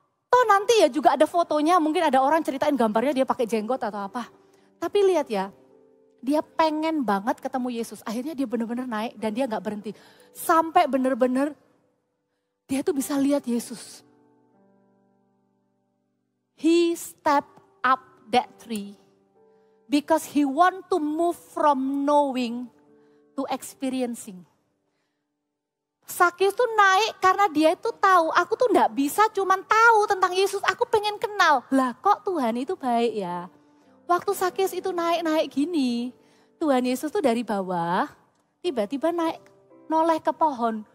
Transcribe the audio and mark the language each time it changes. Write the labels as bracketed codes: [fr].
[id] Toh nanti ya juga ada fotonya, mungkin ada orang ceritain gambarnya dia pakai jenggot atau apa. Tapi lihat ya, dia pengen banget ketemu Yesus. Akhirnya dia benar-benar naik dan dia gak berhenti. Sampai benar-benar dia tuh bisa lihat Yesus. [en] He stepped up that tree because he want to move from knowing to experiencing. [id] Sakeus tuh naik karena dia itu tahu, aku tuh gak bisa cuman tahu tentang Yesus, aku pengen kenal. Lah kok Tuhan itu baik ya. Waktu Sakeus itu naik-naik gini, Tuhan Yesus tuh dari bawah tiba-tiba naik noleh ke pohon.